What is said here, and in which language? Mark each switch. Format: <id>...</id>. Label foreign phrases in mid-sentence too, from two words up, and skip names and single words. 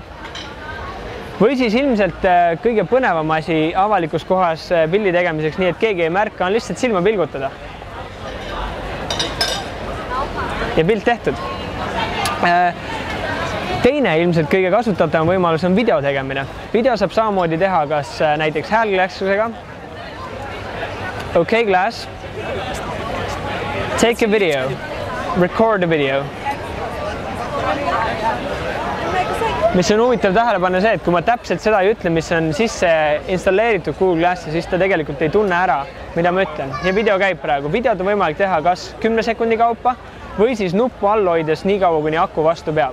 <et>Või siis ilmselt kõige põnevam asi avalikus kohas pildi tegemiseks, nii et keegi ei märka, on lihtsalt silma pilgutada. Ja pilt tehtud. Teine ilmselt kõige kasutatavam võimalus on video tegemine. Video saab samamoodi teha kas näiteks häälklaskusega.</et> <en>OK Glass. Take a video. Record a video.</en> <et>Mis on huvitav tähele panna see, et kui ma täpselt seda ei ütle, mis on sisse installeeritud Google Glassi, siis ta tegelikult ei tunne ära, mida ma ütlen. Ja video käib praegu. Videot on võimalik teha kas 10 sekundi kaupa või siis nuppu all hoides nii kaua, kuni aku vastu peab.</et>